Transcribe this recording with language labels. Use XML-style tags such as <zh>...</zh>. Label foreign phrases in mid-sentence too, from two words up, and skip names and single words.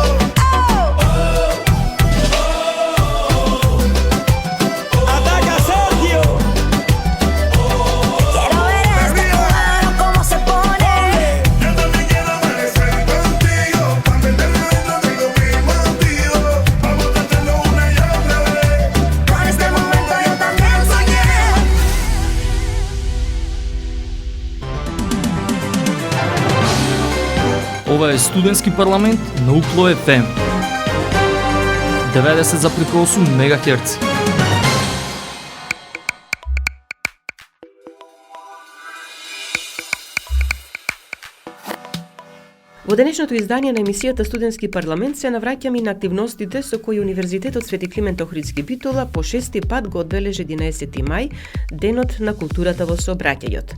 <es>Ataca Sergio. Quiero ver este cubano cómo se pone. Yo también quiero amanecer contigo. Para meterme adentro tengo mis motivos. Vamos a hacerlo una y otra vez. Con este momento yo también soñé.</es> <mk>Ова е студентски парламент на Укло FM. 90,8 МГц. Во денешното издание на емисијата Студентски парламент се навраќаме на активностите со кои Универзитетот Свети Климент Охридски Битола по 6 пат го одбележи 11 мај, Денот на културата во сообраќајот.</mk>